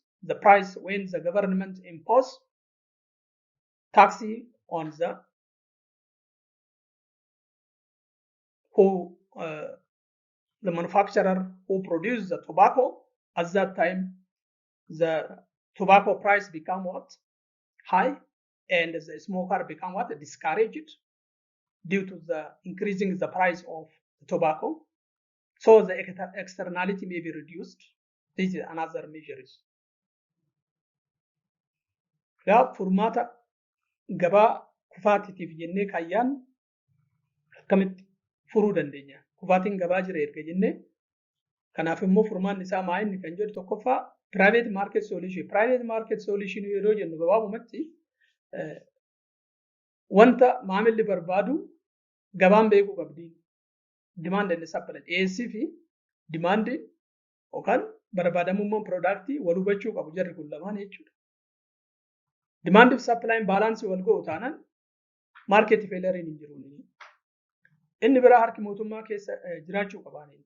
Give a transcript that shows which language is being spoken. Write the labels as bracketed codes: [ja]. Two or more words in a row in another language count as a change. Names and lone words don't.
[en] The price when the government impose tax on the the manufacturer who produce the tobacco, at that time the tobacco price become what? High, and the smoker become what? Discouraged due to the increasing the price of the tobacco. So the externality may be reduced. This is another measures. [om] Yaa furmaata gabaa kufaatiitiif jennee kaayyaan akkamitti furuu dandeenya? Kufaatiin gabaa jira erga jennee kanaaf immoo furmaan isaa maa inni kan jedhu tokkoffaa [en] private market solution. Private market solution [om] yeroo jennu gabaabumatti wanta maamilli barbaadu gabaan beekuu qabdi. [en] Demand and supply, [om] dhiyeessii fi demand yookaan barbaadamummaan product wal hubachuu qabu jarri kun lamaan jechuudha. Demand fi supply balance wal ga'u taanaan [en] market failure [om] hin jiru. Inni biraa harki mootummaa keessa jiraachuu qabaani.